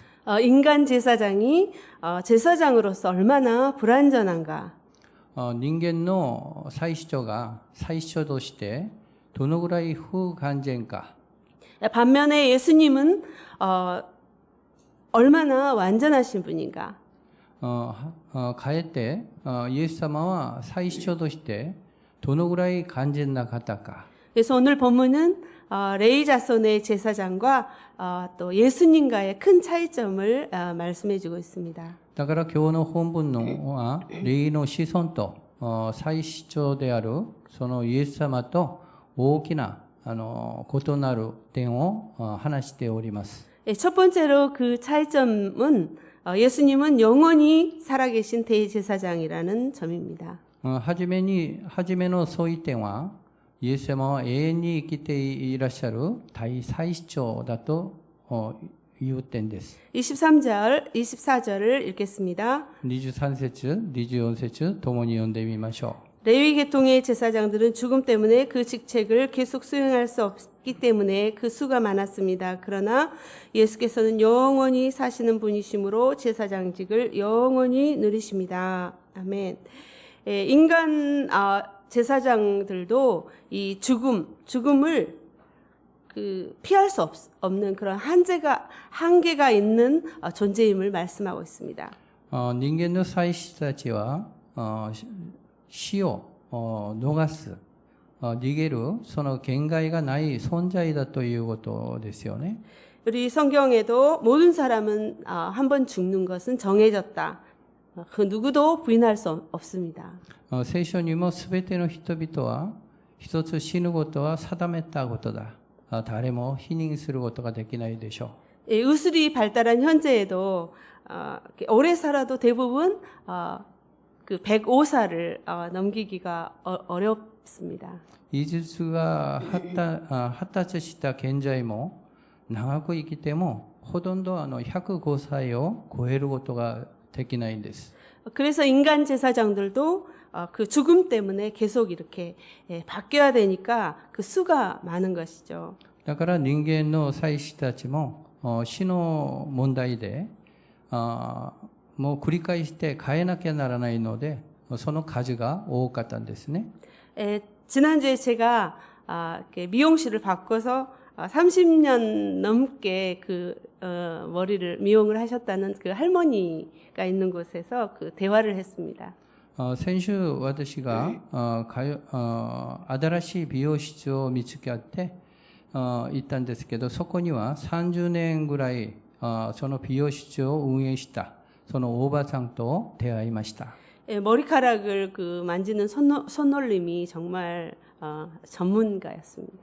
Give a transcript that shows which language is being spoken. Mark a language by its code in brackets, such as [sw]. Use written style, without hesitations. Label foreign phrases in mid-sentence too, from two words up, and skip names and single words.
[ko] 인간 제사장이 제사장으로서 얼마나 불완전한가. [ja] 人間の祭司長が祭司長としてどのぐらい不完全か。 [ko] 반면에 예수님은 얼마나 완전하신 분인가. [ja] かえってイエス様は祭司長としてどのぐらい完全な方か。 [ko] 그래서 오늘 본문은 레위 자손의 제사장과 또 예수님과의 큰 차이점을 말씀해 주고 있습니다. [ja] だから今日の本文のは霊の子孫と祭司長であるそのイエス様と大きな異なる点を話しております。 [ko] 첫 번째로 그 차이점은 예수님은 영원히 살아계신 대제사장이라는 점입니다. [ja] はじめの相違点はイエス様は永遠に生きていらっしゃる大祭司長だという点です。 [ko] 23절, 24절을 읽겠습니다. [ja] 23節、24節ともに読んでみましょう。 [ko] 레위 계통의 제사장들은 죽음 때문에 그 직책을 계속 수행할 수 없기 때문에 그 수가 많았습니다. 그러나 예수께서는 영원히 사시는 분이시므로 제사장직을 영원히 누리십니다. 아멘. 인간 제사장들도 이 죽음을 피할 수 없는 그런 한계가 있는 존재임을 말씀하고 있습니다. [ja] 人間の祭司たちは死を逃す逃げるその限界がない存在だということですよね。 [ko] 우리 성경에도 모든 사람은 한 번 죽는 것은 정해졌다. 그 누구도 부인할 수 없습니다. [ja] 聖書にもすべての人々は一つ死ぬことは定めたことだ。誰も否認することができないでしょう。 [ko] 의술이 발달한 현재에도 오래 살아도 대부분 그 105살을 넘기기가 어렵습니다. [ja] 技術が発達した現在も長く生きてもほとんど105歳を超えることができないんです。 [ko] 그래서 인간 제사장들도 그 죽음 때문에 계속 이렇게 바뀌어야 되니까 그 수가 많은 것이죠. [ja] だから人間の祭司たちも死の問題でもう繰り返して変えなきゃならないのでその数が多かったんですね。 [ko] 지난주에 제가 미용실을 바꿔서 30년 넘게 머리를 미용을 하셨다는 그 할머니가 있는 곳에서 그 대화를 했습니다. [ja] 先週私が新しい美容室を見つけて行ったんですけどそこには30年ぐらいその美容室を運営したそのおばさんと出会いました。 [ko] 머리카락을 만지는 손놀림이 정말 전문가였습니다.